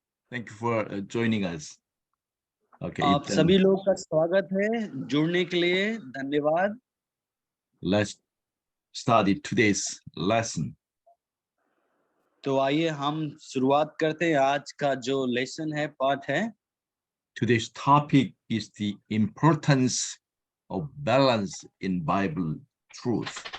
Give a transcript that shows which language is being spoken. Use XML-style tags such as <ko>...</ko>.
<en>Thank you for joining us. Okay.</en> <hi>आप सभी लोग का स्वागत है, जुड़ने के लिए धन्यवाद।</hi> <en>Let's study today's lesson.</en> <hi>तो आइए हम शुरुआत करते हैं। आज का जो लेसन है, पाठ है।</hi> <en>Today's topic is the importance of balance in Bible truth.</en>